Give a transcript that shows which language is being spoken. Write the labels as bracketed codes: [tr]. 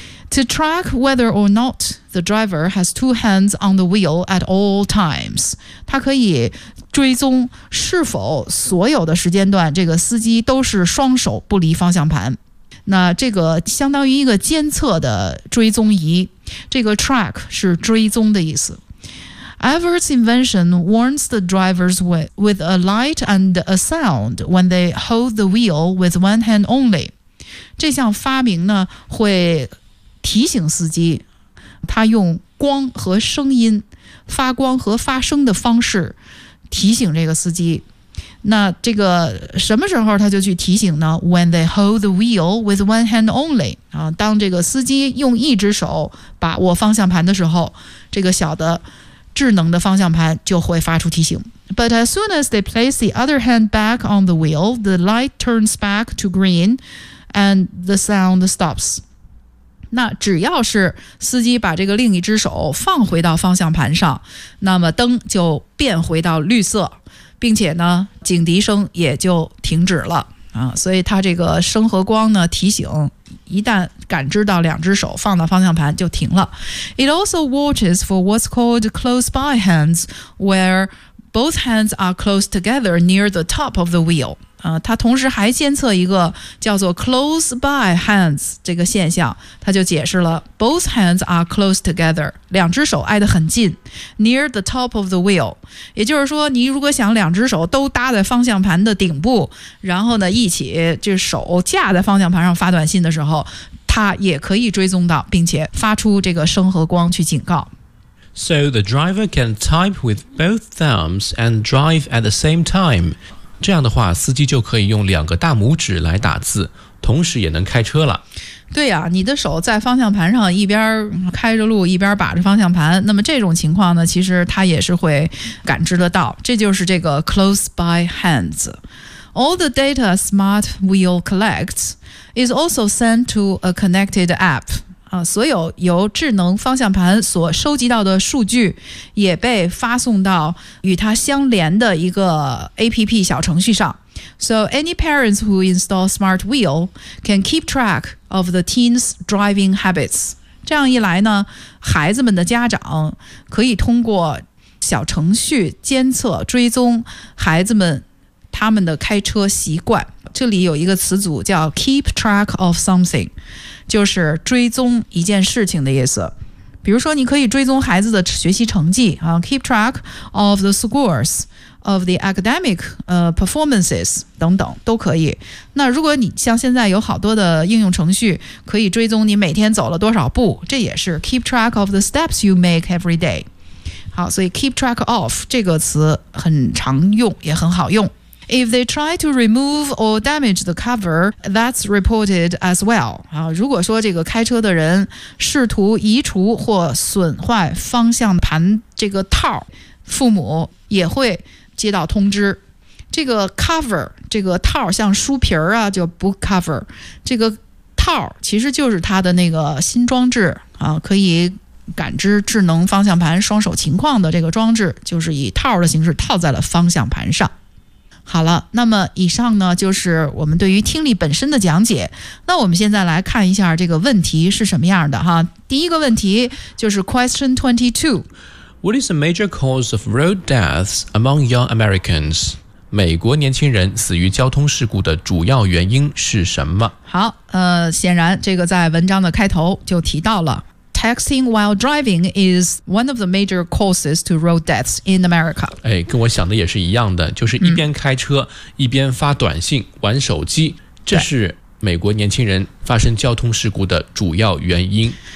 [en] To track whether or not the driver has two hands on the wheel at all times， [zh] 它可以追踪是否所有的时间段这个司机都是双手不离方向盘。那这个相当于一个监测的追踪仪，这个 track 是追踪的意思。 [en] Everett's invention warns the drivers with a light and a sound when they hold the wheel with one hand only。 [zh] 这项发明呢会提醒司机，他用光和声音，发光和发声的方式提醒这个司机。那这个什么时候他就去提醒呢 ？ [en] When they hold the wheel with one hand only， [zh] 啊，当这个司机用一只手把握方向盘的时候，这个小的智能的方向盘就会发出提醒。 [en] But as soon as they place the other hand back on the wheel， the light turns back to green， and the sound stops。 [zh] 那只要是司机把这个另一只手放回到方向盘上，那么灯就变回到绿色。并且呢警笛声也就停止了，所以他这个声和光呢提醒一旦感知到两只手放到方向盘就停了。 [en] It also watches for what's called close by hands where both hands are close together near the top of the wheel， [zh] 他同时还监测一个叫做 [en] close by hands [zh] 这个现象，他就解释了 [en] both hands are close together， [zh] 两只手挨得很近 [en] near the top of the wheel， [zh] 也就是说你如果想两只手都搭在方向盘的顶部，然后呢一起这手架在方向盘上发短信的时候，他也可以追踪到并且发出这个声和光去警告。 [en] So the driver can type with both thumbs and drive at the same time. [zh] 这样的话，司机就可以用两个大拇指来打字，同时也能开车了。对呀，你的手在方向盘上，一边开着路，一边把着方向盘。那么这种情况呢，其实它也是会感知得到。这就是这个 [en] close by hands。All the data smart wheel collects is also sent to a connected app. [zh] 所有由智能方向盘所收集到的数据也被发送到与它相连的一个 APP 小程序上。 [en] So any parents who install smart wheel can keep track of the teen's driving habits。 [zh] 这样一来呢，孩子们的家长可以通过小程序监测追踪孩子们他们的开车习惯。这里有一个词组叫 keep track of something，就是追踪一件事情的意思。比如说你可以追踪孩子的学习成绩、 [en] keep track of the scores of the academic performances [zh] 等等都可以。那如果你像现在有好多的应用程序可以追踪你每天走了多少步，这也是 [en] keep track of the steps you make every day。 [zh] 好，所以 keep track of 这个词很常用也很好用。 [en] If they try to remove or damage the cover, that's reported as well. [zh] 如果说这个开车的人试图移除或损坏方向盘这个套，父母也会接到通知。这个 cover, 这个套像书皮儿啊，就 book cover, 这个套其实就是它的那个新装置，可以感知智能方向盘双手情况的这个装置，就是以套的形式套在了方向盘上。好了，那么以上呢就是我们对于听力本身的讲解。那我们现在来看一下这个问题是什么样的哈。第一个问题就是 Question 22。 [en] What is the major cause of road deaths among young Americans? [zh] 美国年轻人死于交通事故的主要原因是什么？好，显然这个在文章的开头就提到了 [en] texting while driving is one of the major causes to road deaths in America. [zh] 哎，跟我想的也是一样的，就是一边开车，一边发短信，玩手机，这是美国年轻人发生交通事故的主要原因。